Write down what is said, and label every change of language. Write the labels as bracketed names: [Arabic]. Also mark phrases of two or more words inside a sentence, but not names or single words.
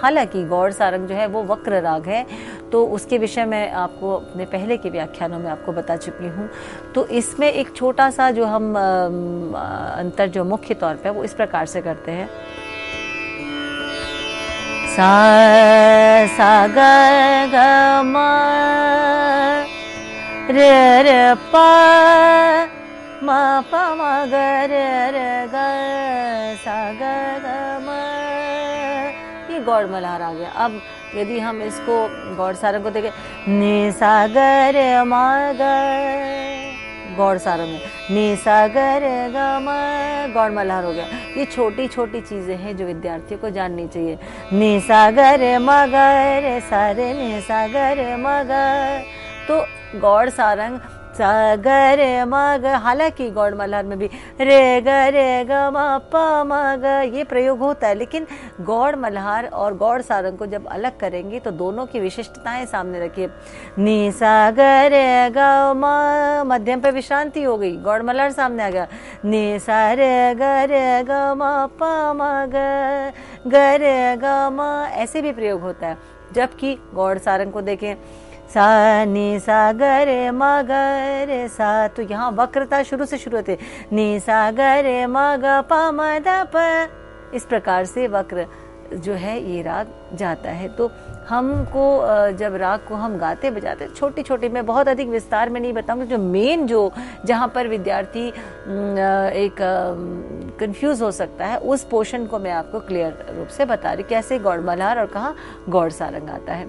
[Hindi] हालांकि गौड़ सारंग जो है वो वक्र राग है, तो उसके विषय में आपको अपने पहले के व्याख्यानों में आपको बता चुकी हूँ। तो इसमें एक छोटा सा जो हम अंतर जो मुख्य तौर पे वो इस प्रकार से करते हैं। सा सा ग ग म रे रे प म प म ग रे रे ग सा ग ग म। ये गौड़ मल्हार आ गया। अब यदि हम इसको गौड़ सारंग को देखें, नि सा ग रे म ग, गौड़ सारंग में नि सा ग रे ग म, गौड़ मल्हार हो गया। ये छोटी छोटी चीजें हैं जो विद्यार्थियों को जाननी चाहिए। नि सा ग रे म ग रे सा रे नि सा ग रे म ग, तो गौड़ सारंग सा ग रे म ग। हालांकि गौड़ मल्हार में भी रे ग ग म प म ग ये प्रयोग होता है, लेकिन गौड़ मल्हार और गौड़ सारंग को जब अलग करेंगे तो दोनों की विशिष्टताएं सामने रखिए। नि सा ग रे ग म, मध्यम पे विश्रांति हो गई, गौड़ मल्हार सामने आ गया। नि सा रे ग म प म ग रे ग म, ऐसे भी प्रयोग होता है। जबकि गौड़ सारंग को देखें, सा नि सा ग रे म ग रे सा, तो यहाँ वक्रता शुरू से शुरू होती है। नि सा ग रे म ग प म द प, इस प्रकार से वक्र जो है ये राग जाता है। तो हमको जब राग को हम गाते बजाते, छोटी छोटी, मैं बहुत अधिक विस्तार में नहीं बताऊंगी, जो मेन जो जहाँ पर विद्यार्थी एक कंफ्यूज हो सकता है उस पोर्शन को मैं आपको क्लियर रूप से बता रही, कैसे गौड़ मल्हार और कहाँ गौड़ सारंग आता है।